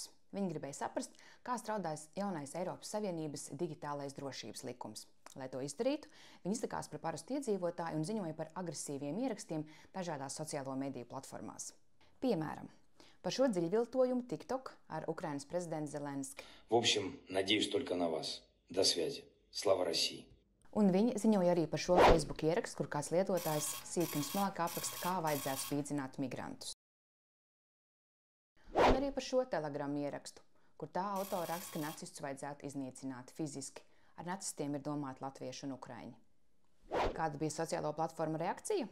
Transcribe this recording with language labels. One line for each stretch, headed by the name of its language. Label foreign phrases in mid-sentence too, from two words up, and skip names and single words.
Latvian: Viņi gribēja saprast, kā strādājas jaunais Eiropas Savienības digitālais drošības likums. Lai to izdarītu, viņi izlikās par parastu iedzīvotāju un ziņoja par agresīviem ierakstiem dažādās sociālo mediju platformās. Piemēram, par šo dziļviltojumu TikTok ar Ukrainas prezidentu Zelenski.
Russian: В общем, надеюсь только на вас. До связи. Слава России!
Latvian: Un viņi ziņoja arī par šo Facebook ierakstu, kur kāds lietotājs sīki un smalki apraksta, kā vajadzētu spīdzināt migrantus. Un arī par šo Telegram ierakstu, kur tā autora raksta, ka nacistus vajadzētu iznīcināt fiziski. Ar nacistiem ir domāti latvieši un ukraiņi. Kāda bija sociālo platformu reakcija?